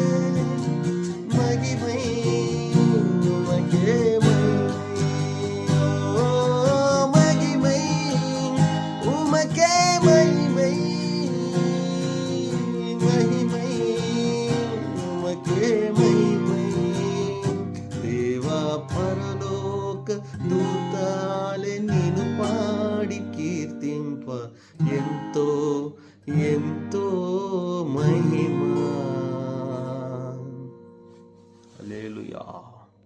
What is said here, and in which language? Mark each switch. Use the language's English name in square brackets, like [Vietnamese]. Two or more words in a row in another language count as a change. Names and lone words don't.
[Tamil] மகிமை உமக்கே மகிமை. ஓ மகிமை உமக்கே மகிமை. மகிமை உமக்கே மகிமை. [Telugu] தேவா పరలోక దూతాలే నిన్ను పాడి కీర్తింప ఎంతో ఎంతో మహిమా. హల్లెలూయా.